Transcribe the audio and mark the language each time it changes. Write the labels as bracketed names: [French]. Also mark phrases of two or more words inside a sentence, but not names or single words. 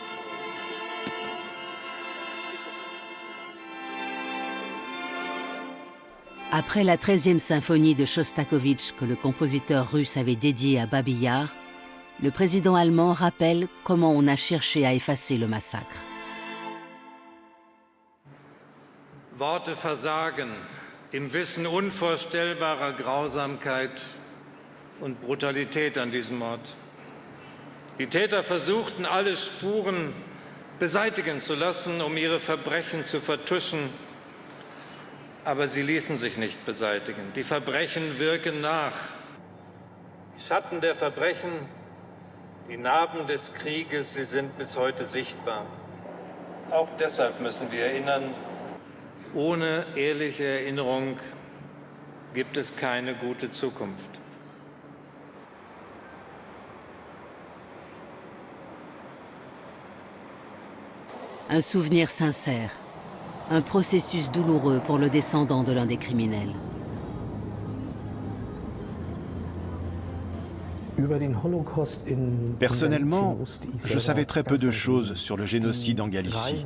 [French] Après la 13e symphonie de Shostakovich que le compositeur russe avait dédiée à Babi Yar, le président allemand rappelle comment on a cherché à effacer le massacre. [German] Worte versagen im Wissen unvorstellbarer Grausamkeit und Brutalität an diesem Ort. Die Täter versuchten, alle Spuren beseitigen zu lassen, um ihre Verbrechen zu vertuschen. Aber sie ließen sich nicht beseitigen. Die Verbrechen wirken nach. Die Schatten der Verbrechen, die Narben des Krieges, sie sind bis heute sichtbar. Auch deshalb müssen wir erinnern, ohne ehrliche Erinnerung gibt es keine gute Zukunft. [French] Un souvenir sincère. Un processus douloureux pour le descendant de l'un des criminels. Personnellement, je savais très peu de choses sur le génocide en Galicie.